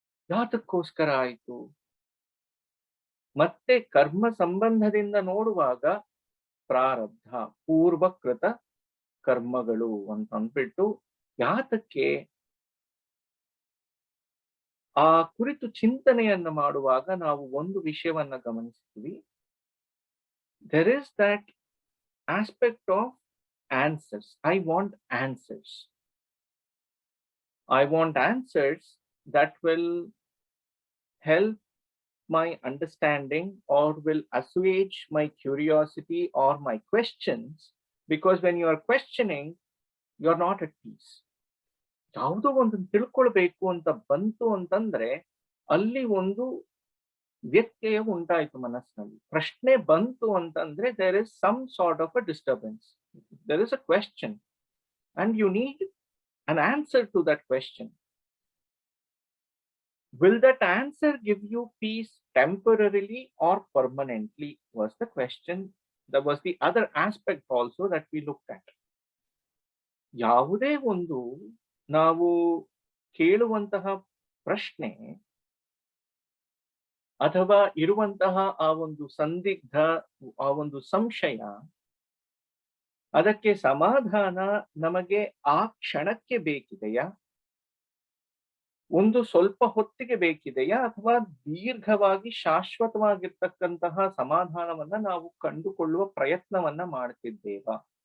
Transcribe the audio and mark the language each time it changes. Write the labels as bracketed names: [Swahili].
[Kannada] ಯಾತಕ್ಕೋಸ್ಕರ ಆಯ್ತು? ಮತ್ತೆ ಕರ್ಮ ಸಂಬಂಧದಿಂದ ನೋಡುವಾಗ ಪ್ರಾರಬ್ಧ, ಪೂರ್ವಕೃತ ಕರ್ಮಗಳು ಅಂತ ಅಂದ್ಬಿಟ್ಟು ಯಾತಕ್ಕೆ ಆ ಕುರಿತು ಚಿಂತನೆಯನ್ನ ಮಾಡುವಾಗ ನಾವು ಒಂದು ವಿಷಯವನ್ನ ಗಮನಿಸ್ತೀವಿ. [English] There is that aspect of answers. I want answers. I want answers that will help my understanding or will assuage my curiosity or my questions, because when you are questioning, you are not at peace. [Kannada] ಯಾವುದೋ ಒಂದು ತಿಳ್ಕೊಳ್ಬೇಕು ಅಂತ ಬಂತು ಅಂತಂದ್ರೆ ಅಲ್ಲಿ ಒಂದು ವ್ಯತ್ಯಯ ಉಂಟಾಯ್ತು ಮನಸ್ಸಿನಲ್ಲಿ. ಪ್ರಶ್ನೆ ಬಂತು ಅಂತಂದ್ರೆ [English] there is some sort of a disturbance. There is a question and you need an answer to that question. Will that answer give you peace temporarily or permanently was the question. That was the other aspect also that we looked at. [Kannada] ಯಾವುದೇ ಒಂದು ನಾವು ಕೇಳುವಂತಹ ಪ್ರಶ್ನೆ ಅಥವಾ ಇರುವಂತಹ ಆ ಒಂದು ಸಂದಿಗ್ಧ, ಆ ಒಂದು ಸಂಶಯ, ಅದಕ್ಕೆ ಸಮಾಧಾನ ನಮಗೆ ಆ ಕ್ಷಣಕ್ಕೆ ಬೇಕಿದೆಯಾ, ಒಂದು ಸ್ವಲ್ಪ ಹೊತ್ತಿಗೆ ಬೇಕಿದೆಯಾ, ಅಥವಾ ದೀರ್ಘವಾಗಿ ಶಾಶ್ವತವಾಗಿರ್ತಕ್ಕಂತಹ ಸಮಾಧಾನವನ್ನ ನಾವು ಕಂಡುಕೊಳ್ಳುವ ಪ್ರಯತ್ನವನ್ನ ಮಾಡ್ತಿದ್ದೇವಾ?